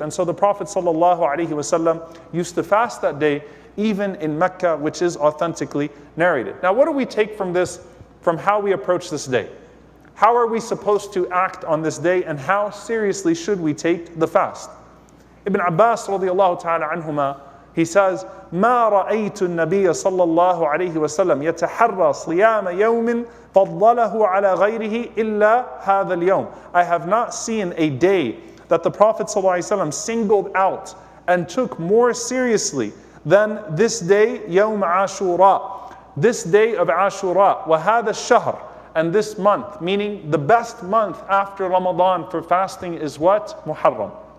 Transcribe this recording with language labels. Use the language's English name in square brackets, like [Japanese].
[English] And so the Prophet ﷺ used to fast that day, even in Mecca, which is authentically narrated. Now, what do we take from this, from how we approach this day? How are we supposed to act on this day, and how seriously should we take the fast? [Arabic] Ibn Abbas radiallahu ta'ala anhuma, [English] he says, [Arabic] ما رأيت النبي صلى الله عليه وسلم يتحرى صيام يوم فضله على غيره إلا هذا اليوم. [English] I have not seen a day that the Prophet ﷺ singled out and took more seriously than this day, [Arabic] يوم عاشوراء, [English] this day of Ashura, [Arabic] وهذا الشهر, [English] and this month, meaning the best month after Ramadan for fasting is what? Muharram.